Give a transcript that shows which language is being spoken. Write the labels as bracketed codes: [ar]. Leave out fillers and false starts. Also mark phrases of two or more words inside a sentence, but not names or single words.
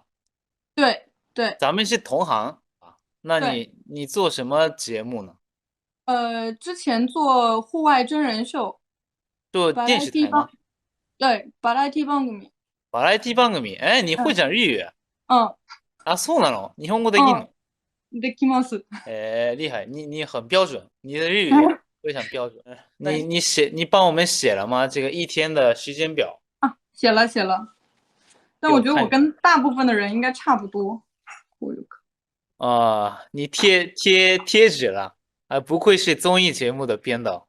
[zh] 对，咱们是同行啊。那你做什么节目呢？之前做户外真人秀，做电视台吗？对， [ja] バラエティ番組。バラエティ番組。 [zh] 你会讲日语？ [ja] あ、そうなの？日本語できんの？できます。 [zh] 厉害，你很标准，你的日语非常标准。你帮我们写了吗？这个1天的时间表？写了，但我觉得我跟大部分的人应该差不多。你贴纸了，不愧是综艺节目的编导。